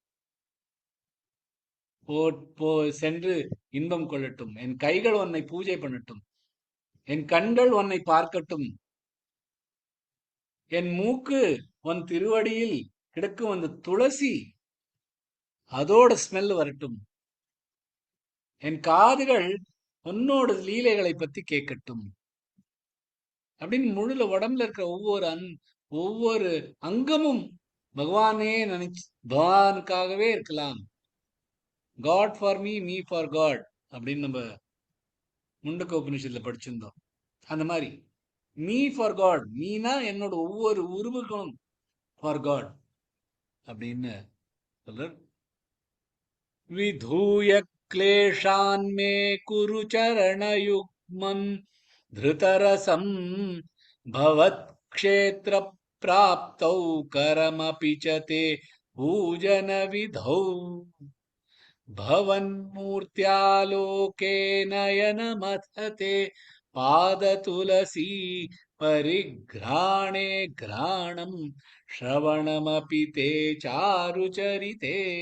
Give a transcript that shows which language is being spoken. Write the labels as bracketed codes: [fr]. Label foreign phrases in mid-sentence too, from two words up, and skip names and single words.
[ta] சென்று இன்பம் கொள்ளட்டும் என் கைகள் உன்னை பூஜை பண்ணட்டும் என் கண்கள் உன்னை பார்க்கட்டும் என் மூக்கு உன் திருவடியில் கிடக்கும் அந்த துளசி அதோட ஸ்மெல் வரட்டும் என் காதுகள் உன்னோட லீலைகளை பத்தி கேட்கட்டும் அப்படின்னு முழுல உடம்புல இருக்கிற ஒவ்வொரு அங்கமும் பகவானே நினைச்சு பகவானுக்காகவே இருக்கலாம் [en] God for me me for God [ta] அப்படின்னு நம்ம முண்டக்க உபநிஷத்துல படிச்சிருந்தோம் அந்த மாதிரி [en] me for God [ta] மீனா என்னோட ஒவ்வொரு உருவுகளும் [en] for God [ta] அப்படின்னு சொல்ற [sa] விதூய क्लेशान् मे कुरु चरणयुग्मम् धृतरसं भवत्क्षेत्रप्राप्तौ करमपि च ते पूजनविधौ भवन्मूर्त्यालोके नयनमथते पादतुलसी परिघ्राणे घ्राणम् श्रवणमपि ते चारुचरिते